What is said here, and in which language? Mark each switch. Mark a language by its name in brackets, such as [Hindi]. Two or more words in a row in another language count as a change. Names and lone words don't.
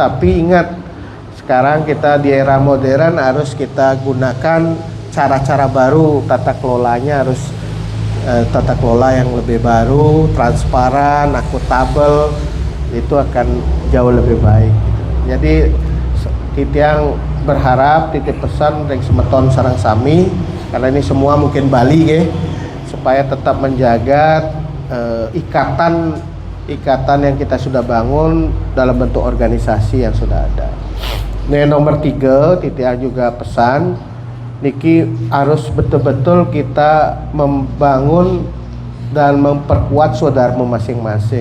[Indonesian] Tapi ingat, sekarang kita di era modern harus kita gunakan cara-cara baru, tata kelolanya harus tata kelola yang lebih baru, transparan, akuntabel, itu akan jauh lebih baik. Jadi Titiang berharap titip pesan dari [Balinese] semeton sareng sami, [Indonesian] karena ini semua mungkin Bali ya, supaya tetap menjaga ikatan yang kita sudah bangun dalam bentuk organisasi yang sudah ada. Nah, nomor 3, Titiang juga pesan niki harus betul-betul kita membangun dan memperkuat saudara masing-masing.